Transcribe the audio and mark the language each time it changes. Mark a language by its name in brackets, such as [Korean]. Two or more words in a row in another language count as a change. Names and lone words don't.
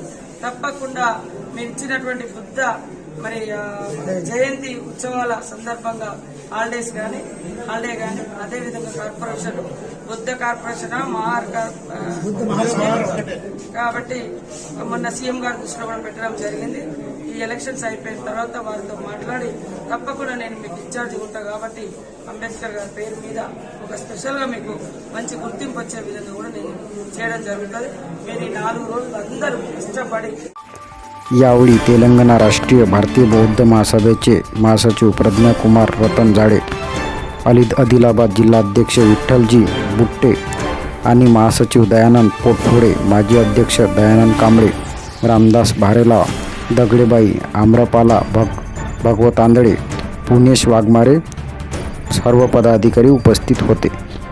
[Telugu] తప్పకుండా మేము ఇచ్చినటువంటి బుద్ధ మరి జయంతి ఉత్సవాల సందర్భంగా హాలిడే కానీ అదేవిధంగా కార్పొరేషన్ బుద్ధ కార్పొరేషన్ కాబట్టి మొన్న సీఎం గారి దృష్టిలో కూడా పెట్టడం జరిగింది. ఈ ఎలక్షన్స్ అయిపోయిన తర్వాత వారితో మాట్లాడి తప్పకుండా నేను మీకు ఇన్ఛార్జ్ ఉంటా కాబట్టి అంబేద్కర్ గారి పేరు మీద ఒక స్పెషల్ గా మీకు మంచి గుర్తింపు వచ్చే విధంగా కూడా నేను చేయడం జరుగుతుంది. మీరు ఈ 4 రోజులు అందరూ ఇష్టపడి. [Marathi] यावेळी तेलंगणा राष्ट्रीय भारतीय बौद्ध महासभेचे महासचिव प्रज्ञाकुमार रतन जाडे, आदिलाबाद जिल्हाध्यक्ष विठ्ठलजी बुट्टे आणि महासचिव दयानंद पोटफोडे, माजी अध्यक्ष दयानंद कांबळे, रामदास भारेला, दगडेबाई, आम्रपाला भगवत आंधळे, पुणेश वाघमारे सर्व पदाधिकारी उपस्थित होते.